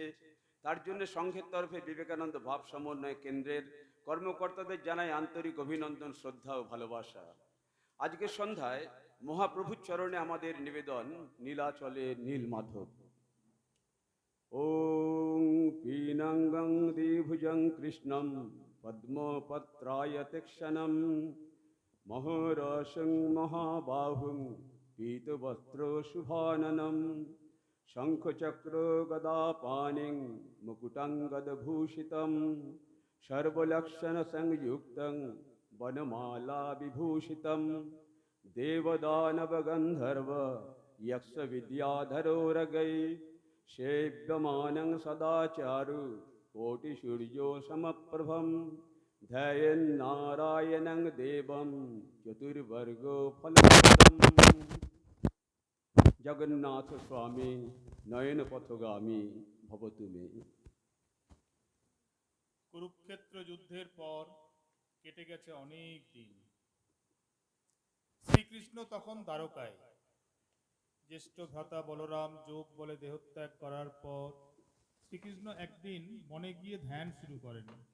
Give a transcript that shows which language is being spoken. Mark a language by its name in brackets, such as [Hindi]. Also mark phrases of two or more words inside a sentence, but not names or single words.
[Bangla] তার জন্য সংঘের তরফে বিবেকানন্দ ভাব সমন্বয় কেন্দ্রের কর্মকর্তাদের জানায় আন্তরিক অভিনন্দন, শ্রদ্ধা ও ভালোবাসা। আজকের সন্ধ্যায় মহাপ্রভুর চরণে আমাদের নিবেদন নীলাচলে নীলমাধব। [Sanskrit] ওং পীনাঙ্গং দ্বিভুজং কৃষ্ণং পদ্মপত্রায়তেক্ষণং মহোরসং মহাবাহুং পীতবস্ত্র শুভাননম শঙ্খচক্র গদা পাণিং মুকুটং গদভূষিতং সর্বলক্ষণ সংযুক্তং বনমালা বিভূষিতং দেবদানব গন্ধর্ব यक्ष विद्याधरोरगै सेव्यमानं सदाचारु कोटिसूर्यो समप्रभं ध्यायन्नारायणं देवं चतुर्वर्गो फलप्रदम्। जगन्नाथ स्वामी नयन पथगामी भवतु मे। [Bangla] কুরুক্ষেত্র যুদ্ধের পর কেটে গেছে অনেক দিন। শ্রীকৃষ্ণ তখন দ্বারকায়। জ্যেষ্ঠ ভ্রাতা বলরাম যোগ বলে দেহত্যাগ করার পর শ্রীকৃষ্ণ একদিন বনে গিয়ে ধ্যান শুরু করেন।